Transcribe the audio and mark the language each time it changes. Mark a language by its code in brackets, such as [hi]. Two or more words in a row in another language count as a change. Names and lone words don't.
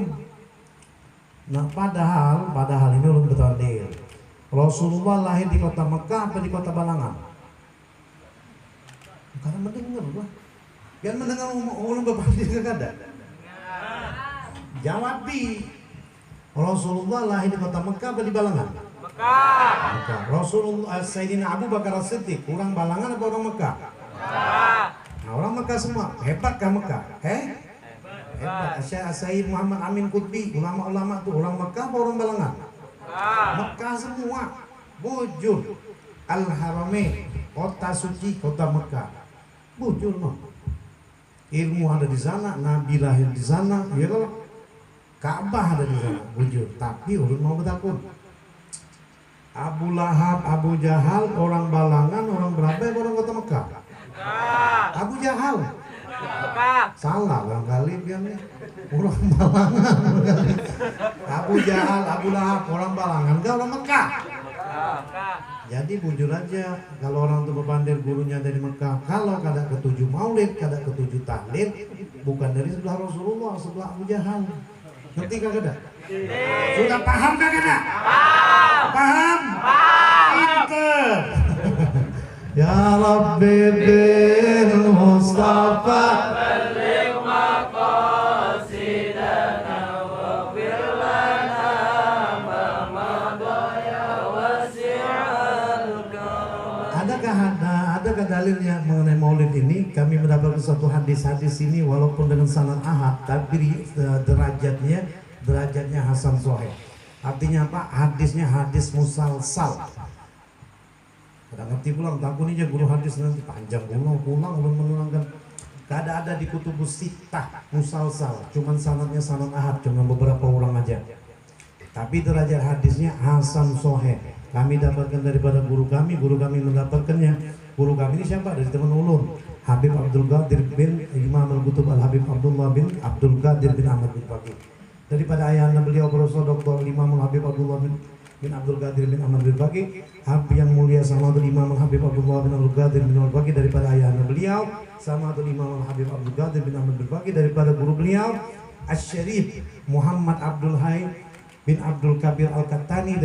[id] Nah, padahal ini belum bertahlil. Rasulullah lahir di kota Mekah atau di kota Balangan? Karena mendengar lah. [bjn] Biar mendengar orang berpahlil kada. [id] Jawab bi. Rasulullah lahir di kota Mekah atau di Balangan? Mekah. Rasulullah Sayyidina Abu Bakar As-Siddiq, orang Balangan atau orang Mekah? Nah, orang Mekah semua. Hebatkah Mekah? Hebat. Syekh Muhammad Amin Qutbi, ulama-ulama itu orang Mekah atau orang Balangan? Mekah semua. Bujur Al-Haramain, kota suci, kota Mekah. [bjn] Bujur no. [id] Ilmu ada di sana, Nabi lahir di sana, ya kalau Ka'bah ada di sana, bujur. [bjn] Tapi ulun mau bertakun. [id] Abu Lahab, Abu Jahal, orang Balangan, orang berapa ya orang kota Mekah? Abu Jahal. Salah kali biarnya. Orang Balangan. Abu Jahal, Abu Lahab, orang Balangan, enggak orang Mekah. [bjn] Jadi bujur aja kalau orang itu berpandai gurunya dari Mekah. Kalau kada ketujuh maulid, kada ketujuh tahlil, bukan dari sebelah Rasulullah, sebelah Abu Jahal. Ngerti kada? Sudah paham kada? [id] Paham? Pinter. [ar] يا ربي بالمصطفى بلغ مقاصدنا واغفر لنا ما مضى يا واسع الكرم. [id] Adakah adakah dalilnya mengenai maulid ini? Kami mendapatkan satu hadis-hadis ini walaupun dengan sanad ahad, tapi derajatnya hasan sahih. Artinya apa? [bjn] Hadisnya hadis musalsal. Ada ngerti pulang, takut aja guru hadis nanti panjang pulang belum menerangkan. Kada ada di kutubus sittah musalsal, cuman sanadnya sanad ahad, cuma beberapa orang aja. [id] Tapi derajat hadisnya hasan sahih. Kami dapatkan daripada guru kami mendapatkannya. Guru kami ini siapa? Dari teman ulun, Habib Abdul Qadir bin Imam Al-Qutub Al-Habib Abdullah bin Abdul Qadir bin Ahmad bin Faqih. Daripada ayahanda beliau Profesor Dr. Imam Al-Habib Abdullah bin Abdul Qadir bin Ahmad bin Faqih, Habib yang mulia Samatul Imam Al-Habib Abdullah bin Abdul Qadir bin Ahmad bin Faqih. Daripada ayahanda beliau Samatul Imam Al-Habib Abdul Qadir bin Ahmad bin Faqih. Daripada guru beliau Asy-Syarif Muhammad Abdul Hai bin Abdul Kabir Al-Qattani.